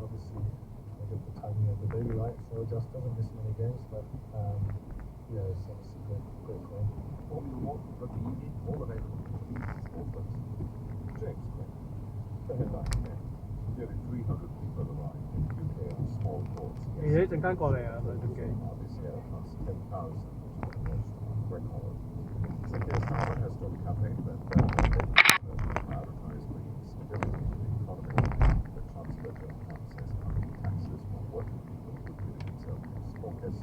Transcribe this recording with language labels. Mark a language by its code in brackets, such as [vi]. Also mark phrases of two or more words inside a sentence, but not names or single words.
[en] Obviously, I get the timing of the baby right, so just doesn't miss many games. But yeah, it's obviously great for him. Formula 1 Rugby Union, all available for BBC Sport Plus. James Quinn. The headline today. Nearly 300 people arrived in the UK on small boats. [yue] 你一陣間過嚟啊，兩點幾。 [en] This year across 10,000, which is the most record. Keir Starmer has told the campaign that prioritize bringing stability to the economy. The Chancellor John Hunt says cutting taxes for working people would be the Conservatives' focus.